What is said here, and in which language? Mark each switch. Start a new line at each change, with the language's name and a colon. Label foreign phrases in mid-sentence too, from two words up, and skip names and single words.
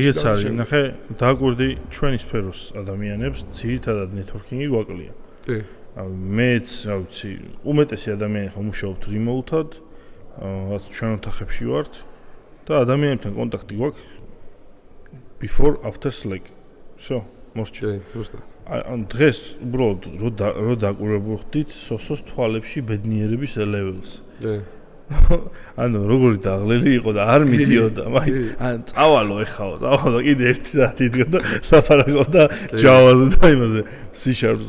Georgian: ეგეც არის, ნახე, დააკვირდი ჩვენი სფეროს ადამიანებს, ძირითადად networking-ი გვაკლია. კი. მეც, რა ვიცი, უმეტესი ადამიანი ხომ მუშაობთ remote-ად, რაც ჩვენ ოთახებში ვართ და ადამიანებთან კონტაქტი გვაქვს
English: before after Slack.
Russian: Всё,
Georgian: მორჩი. კი, ზუსტად. ან დღეს უბრალოდ რო დაკვირვებდით სოსოს თვალებში ბედნიერების levels. კი. ანუ როგორი დაღლელი იყო და არ მიდიოდა, მაინც ან წავალო ეხაო, კიდე 1 საათი იდგა და ლაპარაკობდა Java-ზე და იმაზე C#-ზე.